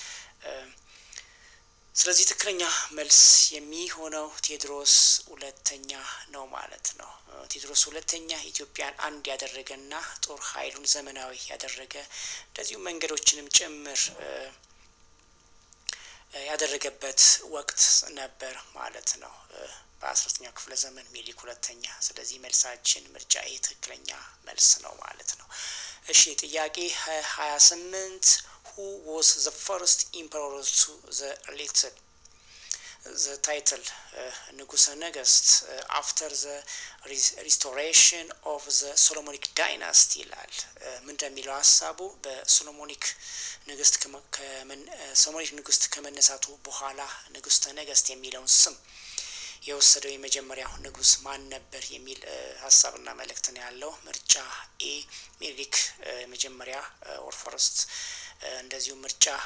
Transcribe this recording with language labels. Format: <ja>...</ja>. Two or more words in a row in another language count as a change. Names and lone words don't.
<am>ስለዚህ ትክክለኛ መልስ የሚሆነው ቴዎድሮስ ሁለተኛ ነው ማለት ነው። ቴዎድሮስ ሁለተኛ ኢትዮጵያን አንድ ያደረገና ጦር ኃይሉን ዘመናዊ ያደረገ እንደዚሁ መንገዶችንም ጭምር ያደረገበት ወቅት ነበር ማለት ነው። በ13ኛው ክፍለ ዘመን ሚኒሊክ ሁለተኛ። ስለዚህ መልሳችን ምርጫ ኤ ትክክለኛ መልስ ነው ማለት ነው። እሺ ጥያቄ 28</am> <en>who was the first emperor to the title</en> <am>ንጉሰ ነገስት</am> <en>after the restoration of the Solomonic dynasty</en> <am>ይላል። ምን እንደሚለው ሀሳቡ? በሶሎሞኒክ ንግስት ከመነሳቱ በኋላ ንጉሰ ነገስት የሚለውን ስም የወሰደው የመጀመሪያው ንጉስ ማን ነበር የሚል ሀሳብና መልእክት ነው ያለው። ምርጫ ኤ ሚኒሊክ መጀመሪያ</am> <en>or first፣</en> <am>እንደዚሁ ምርጫ</am>